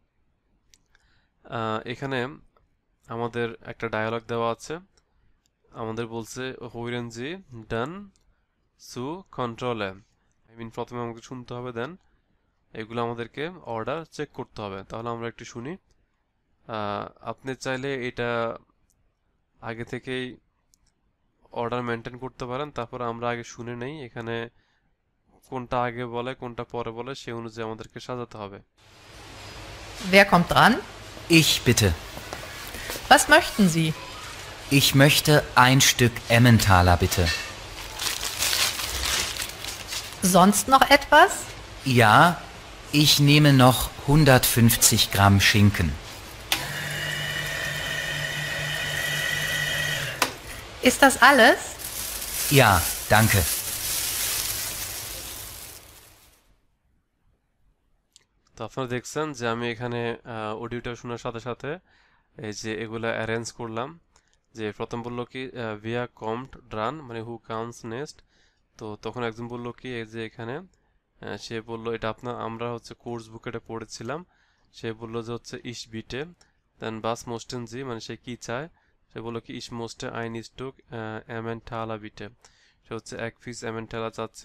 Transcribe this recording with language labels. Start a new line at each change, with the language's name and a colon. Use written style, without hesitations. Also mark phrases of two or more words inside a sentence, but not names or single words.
Bangla: এখানে আমাদের একটা ডায়ালগ দেওয়া আছে আমাদের বলছে
German: Hören Sie dann zu Kontrolle
English: I mean
Bangla: প্রথমে আমাকে শুনতে হবে দেন এগুলো আমাদেরকে
English: order check
Bangla: করতে হবে তাহলে আমরা একটু শুনি আপনি চাইলে এটা আগে থেকেই
English: order maintain
Bangla: করতে পারেন তারপর আমরা আগে শুনে নেই এখানে কোনটা আগে বলে কোনটা পরে বলে সেই অনুযায়ী আমাদেরকে সাজাতে হবে
German: Wer kommt dran? Ich bitte. Was möchten Sie? Ich möchte ein Stück Emmentaler bitte. Sonst noch etwas? Ja, ich nehme noch 150 Gramm Schinken. Ist das alles? Ja, danke.
Bangla: তো আপনারা দেখছেন যে আমি এখানে অডিওটা শোনার সাথে সাথে এই যে এগুলা অ্যারেঞ্জ করলাম যে প্রথম বললো কি
German: wer kommt dran
Bangla: মানে
English: who comes next
Bangla: তো তখন একজন বললো কি এই যে এখানে সে বললো এটা আমরা হচ্ছে কোর্স বুকে এটা পড়েছিলাম সে বললো যে হচ্ছে
German: ich bitte
Bangla: দেন
German: was möchten Sie
Bangla: মানে সে কি চায়, সে বললো কি
German: ich möchte ein Stück Emmentaler bitte,
Bangla: সে হচ্ছে এক পিস এমেন্টালা চাচ্ছে।